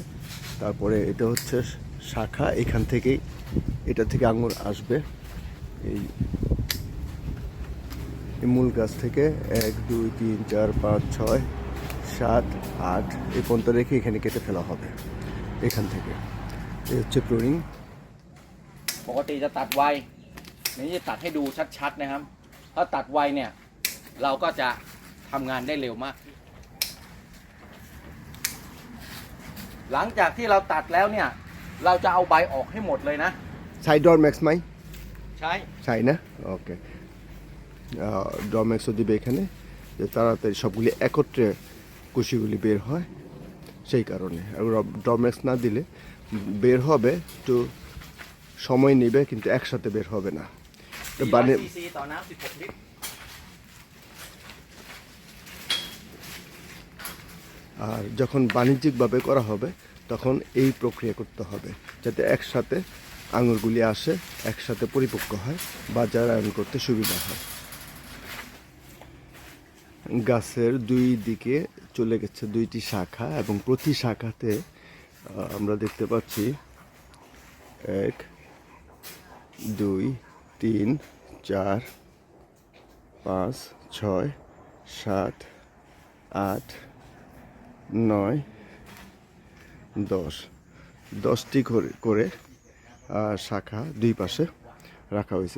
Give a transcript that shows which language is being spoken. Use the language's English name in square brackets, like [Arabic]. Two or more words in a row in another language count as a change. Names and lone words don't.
[Bangla] তারপরে এটা হচ্ছে শাখা, এখান থেকেই এটা থেকে আঙুর আসবে। এই মূল গাছ থেকে 1 2 3 4 5 6 7 8 এই পর্যন্ত রেখে এখানে কেটে ফেলা হবে এখান থেকে। এই হচ্ছে প্রুনিং। [Thai] ปกติจะตัดไวนี่จะตัดให้ดูชัดๆนะครับถ้าตัดไวเนี่ยเราก็จะทำงานได้เร็วมากหลังจากที่เราตัดแล้วเนี่ยเราจะเอาใบออกให้หมดเลยนะ ใช้ดอร์แม็กซ์ไหม ใช่ [Bangla] না? ওকে। ডরম্যাক্সও দিবে এখানে, যে তাড়াতাড়ি সবগুলি একত্রে কুশিগুলি বের হয় সেই কারণে। আর ডরম্যাক্স না দিলে বের হবে, একটু সময় নেবে, কিন্তু একসাথে বের হবে না। [Thai] cc ต่อน้ำ16 ลิตร [Bangla] আর যখন বাণিজ্যিকভাবে করা হবে তখন এই প্রক্রিয়া করতে হবে, যাতে একসাথে আঙুরগুলি আসে, একসাথে পরিপক্ক হয়, বাজারায়ন করতে সুবিধা হয়। গাছের 2 দিকে চলে গেছে 2টি শাখা এবং প্রতি শাখাতে আমরা দেখতে পাচ্ছি 1 2 3 4 5 6 7 8 9 10টি করে শাখা 2 পাশে রাখা হয়েছে।